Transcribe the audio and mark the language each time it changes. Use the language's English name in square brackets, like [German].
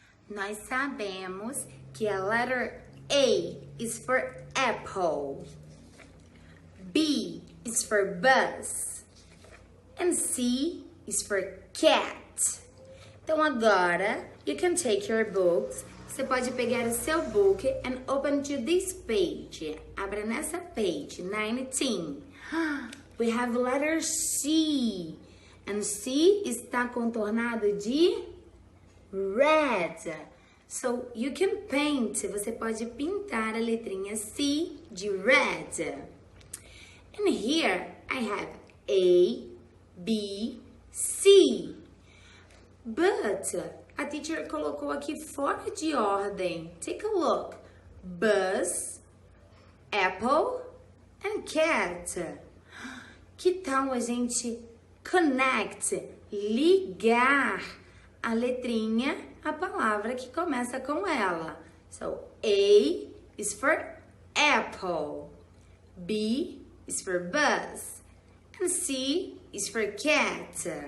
[Portuguese] Nós sabemos que [English] a letter A is for apple, B is for bus, and C is for cat. [Portuguese] Então agora, [English] you can take your books. [Portuguese] Você pode pegar o seu [English] book and open to this page. [Portuguese] Abra nessa [English] page, 19. We have letter C. [Portuguese] And C está contornado de red. [English] So, you can paint. [Portuguese] Você pode pintar a letrinha C de red. [English] And here, I have A, B, C. But a teacher [Portuguese] colocou aqui fora de ordem. [English] Take a look. Bus, apple, and cat. [Portuguese] Que tal a gente connect, ligar a letrinha, a palavra que começa com ela? [English] So, A is for apple, B is for bus, and C is for cat.